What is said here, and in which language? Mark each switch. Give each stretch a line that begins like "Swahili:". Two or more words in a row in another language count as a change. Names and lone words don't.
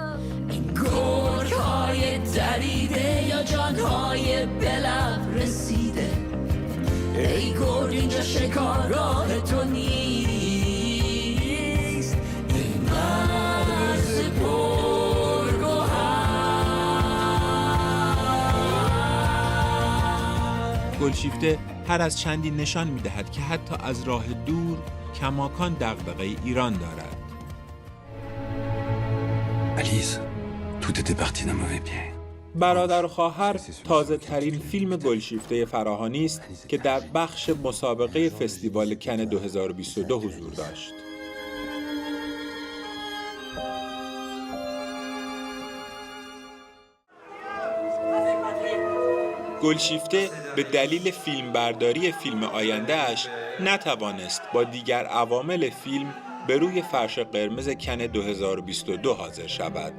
Persian: گرگ‌های دریده یا جان‌های بلب رسیده، ای گرگ اینجا شکارگاه تو نیست، این مرز پرگوهر. گلشیفته هر از چندی نشان می‌دهد که حتی از راه دور کماکان دغدغه ایران دارد.
French: Alice, tout était parti d'un mauvais pied.
Persian: برادر و خواهر تازه ترین فیلم گلشیفته فراهانی است که در بخش مسابقه فستیوال کن 2022 حضور داشت. گلشیفته به دلیل فیلمبرداری فیلم آینده‌اش نتوانست با دیگر عوامل فیلم به روی فرش قرمز کن 2022 حاضر شود.